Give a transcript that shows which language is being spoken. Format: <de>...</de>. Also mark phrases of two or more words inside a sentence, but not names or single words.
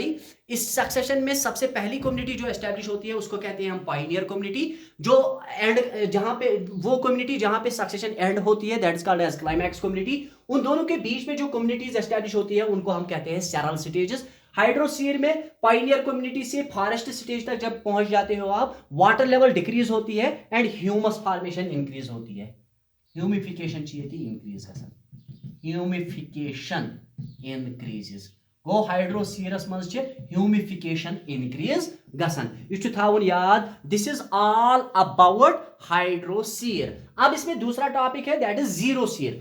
<hi>इस सक्सेशन में सबसे पहली कम्युनिटी जो एस्टैब्लिश होती है उसको कहते हैं हम</hi> <en>pioneer community,</en> <hi>जो एंड जहां पे वो कम्युनिटी जहां पे सक्सेशन एंड होती है</hi> <en>that is called as climax community.</en> <hi>उन दोनों के बीच में जो कम्युनिटीज एस्टैब्लिश होती है उनको हम कहते हैं</hi> <en>seral stages.</en> <hi>हाइड्रोसीर में</hi> <en>pioneer community</en> <hi>से</hi> <en>forest stage</en> <hi>तक जब पहुंच जाते हो आप,</hi> <en>water level decrease</en> <hi>होती है एंड</hi> <en>humus formation increase</en> <hi>होती है,</hi> <ks>ह्यूमिफिकेशन इंक्रीज गसन, ह्यूमिफिकेशन इंक्रीजेस गो हाइड्रोसीरस मज ह्यूमिफिकेशन इंक्रीज गसन। यह थावन याद,</ks> <en>This is all about hydrosere.</en> <hi>अब इसमें दूसरा टॉपिक है</hi> <en>that is xerosere.</en>